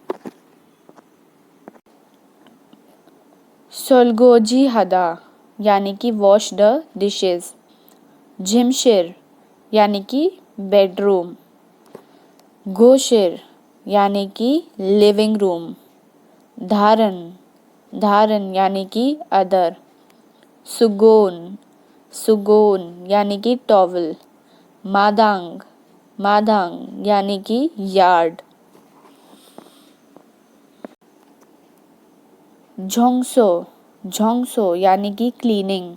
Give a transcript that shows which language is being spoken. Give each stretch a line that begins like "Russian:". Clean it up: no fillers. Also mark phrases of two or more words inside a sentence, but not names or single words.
Hindi: सोलगोजी हदा यानी कि
English: wash the dishes.
Hindi: झिमशिर यानी कि बेडरूम। गोशिर यानी कि
English: living room.
Hindi: धारन, धारन यानी कि अदर। सुगोन, सुगोन यानी कि टॉवल। मादांग, मादांग यानी कि यार्ड। झोंगसो, झोंगसो यानी कि क्लीनिंग।